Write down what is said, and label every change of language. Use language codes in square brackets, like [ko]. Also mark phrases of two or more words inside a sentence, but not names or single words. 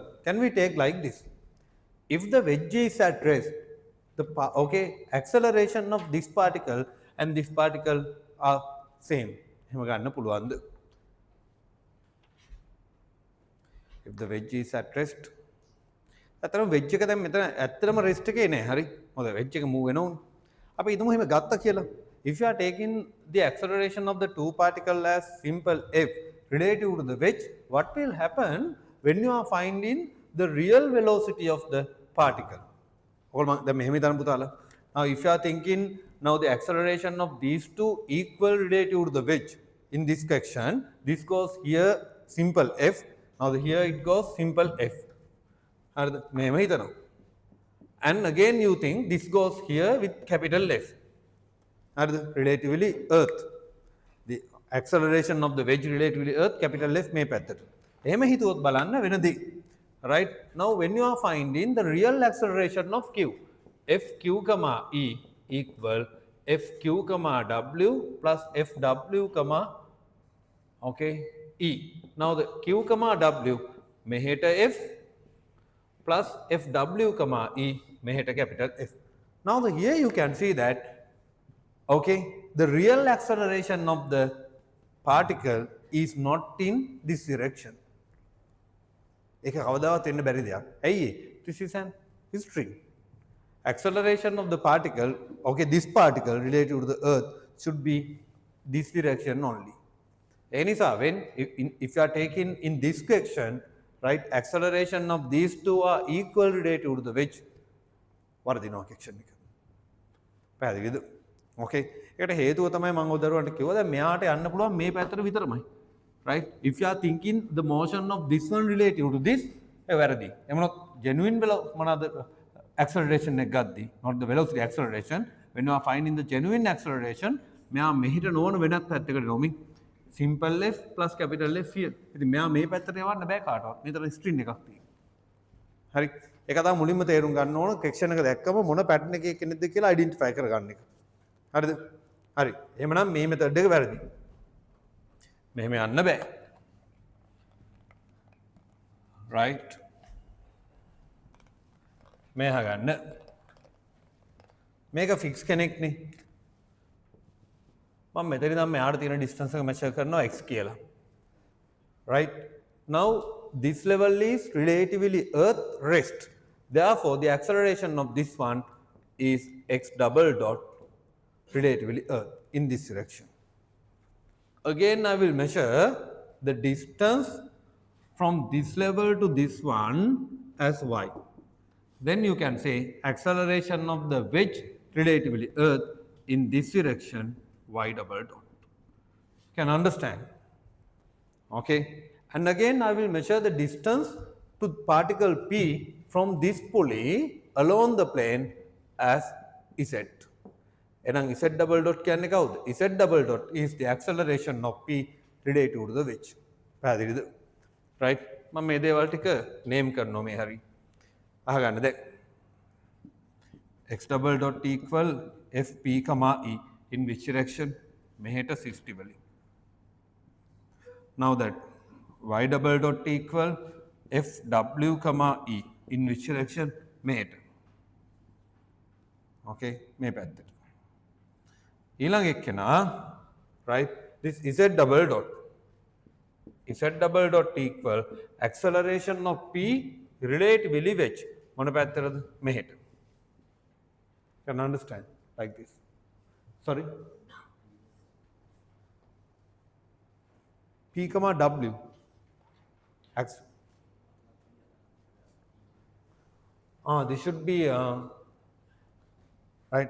[en] Can we take like this? If the wedge is at rest, the acceleration of this particle and this particle are same. If the wedge is at rest, [si] ඇත්තටම වෙජ් එක දැන් මෙතන ඇත්තටම රෙස්ට් එකේ නෑ. හරි. මොකද වෙජ් එක මූව් වෙනවනේ. අපි හිතමු එහෙම ගත්තා කියලා. [en] If you are taking the acceleration of the two particle as simple f relative to the wedge, what will happen when you are finding the real velocity of the particle? [si] ඔයගොල්ලෝ දැන් මෙහෙම හිතන්න පුතාලා. [en] Now if you are thinking now the acceleration of these two equal relative to the wedge in this section, this goes here simple f. Now here it goes simple f. And again you think this goes here with capital F. Relatively earth. The acceleration of the wedge relatively earth, capital F may පැත්තට. [si] එහෙම හිතුවොත් බලන්න වෙනදී. [en] Right? Now when you are finding the real acceleration of Q, Fq, E equal Fq, W plus Fw, E. Now the Q, W මෙහෙට F plus Fw, E මෙහෙට capital F. Now here you can see that the real acceleration of the particle is not in this direction. [si] ඒක කවදාවත් වෙන්න බැරි දෙයක්. ඇයි? [en] This is an string. Acceleration of the particle, this particle related to the earth should be this direction only. [si] ඒ නිසා [en] when if you are taking in this direction, right, acceleration of these two are equal relative to the wedge. [si] වර්ධිනවා section එක. පැහැදිලිද? Okay. ඒකට හේතුව තමයි මම උදේරුවන්ට කිව්වා දැන් මෙයාට යන්න පුළුවන් මේ පැත්තට විතරමයි. [en] Right? If you are thinking the motion of this one relative to this, [si] වැරදි. එමනොත් [en] genuine acceleration [si] එක ගද්දි, [en] not the velocity acceleration, when you are finding the genuine acceleration, [si] මෙයා මෙහෙට නොවන වෙනත් පැත්තකට නොමි. Simple F plus capital F here. ඉතින් මෙයා මේ පැත්තට යවන්න බෑ කාටවත්. මෙතන ස්ට්‍රින් එකක් තියෙනවා. හරි. ඒක තමයි මුලින්ම තේරුම් ගන්න ඕන සෙක්ෂන් එක දැක්කම මොන පැටර්න් එකේ කෙනෙක්ද කියලා අයිඩෙන්ටිෆයි කරගන්න එක. හරිද? හරි. එහෙමනම් මේ මෙතඩ් එක වැරදි. මෙහෙම යන්න බෑ. right. මේ හගන්න. මේක ෆික්ස් කෙනෙක් නේ. මම මෙතන නම් මෙයාට තියෙන distance එක measure කරනවා x කියලා. [en] right. Now this level is relatively earth rest. Therefore the acceleration of this one is x double dot relatively earth in this direction. Again I will measure the distance from this level to this one as y. Then you can say acceleration of the wedge relatively earth in this direction y double dot. Can understand? Okay. And again I will measure the distance to particle p from this pulley along the plane as z. [si] එහෙනම් [en] z double dot [si] කියන්නේ කවුද? [en] z double dot is the acceleration of p related to the wedge. [si] පැහැදිලිද? right. මම මේ දේවල් ටික name කරනවා මේ හරි. අහගන්න දැන්. [en] x double dot equal fp, e in which direction? [si] මෙහෙට 60 වලින්. [en] Now that y double dot equal fw, e in which direction? [si] මෙහෙට. okay, මේ පැත්තට. ඊළඟ එක්කෙනා [en] right, this z double dot equal acceleration of p relatively wedge [si] මොන පැත්තටද? මෙහෙට. [en] Can understand like this? Sorry, p, w this should be right.